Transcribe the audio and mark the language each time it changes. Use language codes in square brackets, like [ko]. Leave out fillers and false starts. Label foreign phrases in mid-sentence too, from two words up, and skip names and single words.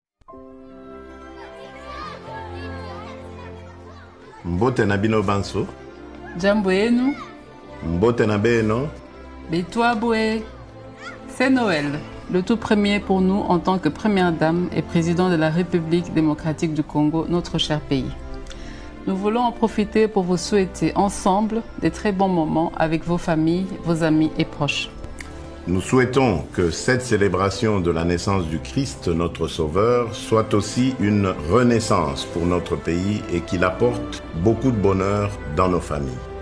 [ln] Mbote na bino banso. [sw] Jambo yenu. [kg] Mbote na beno. [lua] Betwa boe. [fr] C'est Noël, le tout premier pour nous en tant que première dame et président de la République démocratique du Congo, notre cher pays. Nous voulons en profiter pour vous souhaiter ensemble des très bons moments avec vos familles, vos amis et proches. Nous souhaitons que cette célébration de la naissance du Christ, notre Sauveur, soit aussi une renaissance pour notre pays et qu'il apporte beaucoup de bonheur dans nos familles.